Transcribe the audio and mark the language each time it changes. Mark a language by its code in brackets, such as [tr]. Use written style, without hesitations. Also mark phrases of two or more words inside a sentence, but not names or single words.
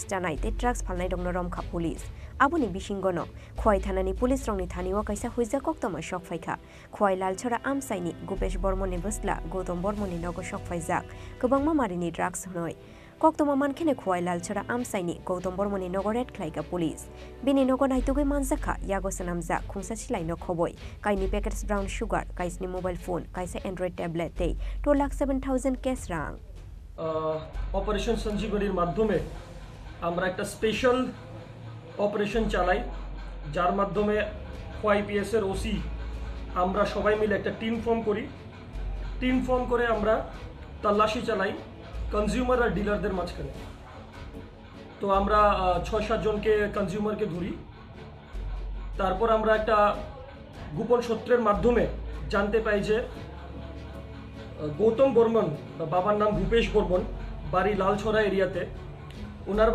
[trp] chanai te drugs falnai dongno romkha police aboni bisingono khwai thanani police rongni thaniwa kaisa huija koktoma shokfaikha khwai lalchora amsaini gupesh bormoni busla gautam bormoni nogo shokfaijak kubangma marini drugs hnoi koktoma mankhene khwai lalchora amsaini gautam bormoni nogo red khlaika police bini nogo naitugoi manjakha yago sanamja khungsa silaino khoboi kaini packets [en] brown sugar [trp] kaisni [en] mobile phone [trp] kaisa [en] android tablet [trp] tei 2,07,000 cash rang [bn] অপারেশন সঞ্জীবনীর মাধ্যমে আমরা একটা [en] special operation [bn] চালাই যার মাধ্যমে ওয়াইপিএস এর ওসি আমরা সবাই মিলে একটা [en] team form [bn] করে আমরা তল্লাশি চালাই কনজিউমার আর ডিলারদের মাঝখানে তো আমরা 6-7 জনকে কনজিউমারকে ধরি তারপর আমরা একটা গোপন সূত্রের মাধ্যমে জানতে পাই যে গৌতম বর্মন বাবার নাম ভূপেশ বর্মন বাড়ি লালছড়া এরিয়াতে ওনার